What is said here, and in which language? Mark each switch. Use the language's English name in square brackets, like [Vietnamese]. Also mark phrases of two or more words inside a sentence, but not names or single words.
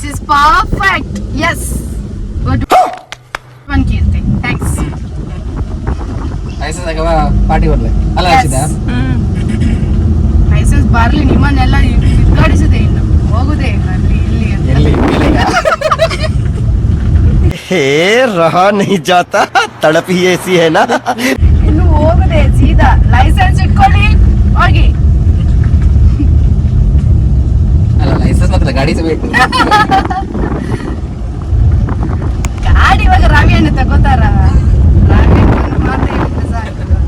[English] Perfect. Yes, good one Keerthi, thanks. [Kannada] ಲೈಸೆನ್ಸ್ ಆಗವ ಪಾರ್ಟಿ ಬರ್ಲೆ ಅಲ್ಲ ಹಚ್ಚಿದ ಲೈಸೆನ್ಸ್ ಬರ್ಲಿ, ನಿಮ್ಮನ್ನೆಲ್ಲ ಗಾಡಿಸದೆ ಇನ್ನು ಹೋಗುದೇ ಇಲ್ಲ ಅಲ್ಲಿ ಇಲ್ಲಿ ಅಂತ. ಎಲ್ಲಿ [Hindi] हे रहा नहीं जाता तड़प ही ऐसी है ना [Kannada] ಇನ್ನು ಹೋಗುದೇ ಸೀದಾ ಲೈಸೆನ್ಸ್ ಇಟ್ಕೊಳ್ಳಿ ಹೋಗಿ. ಅಲ್ಲ ಲೈಸೆನ್ಸ್ ಮಾತ್ರ ಗಾಡಿ ಸಹ ಬೇಕು. ಗಾಡಿ ಇವಾಗ ರವಿ ಅಣ್ಣ ತಗೋತಾರ, ರವಿ ಅಣ್ಣ ಮಾತ್ರ ಹೇಳಿದ್ರೆ ಸಾಕು.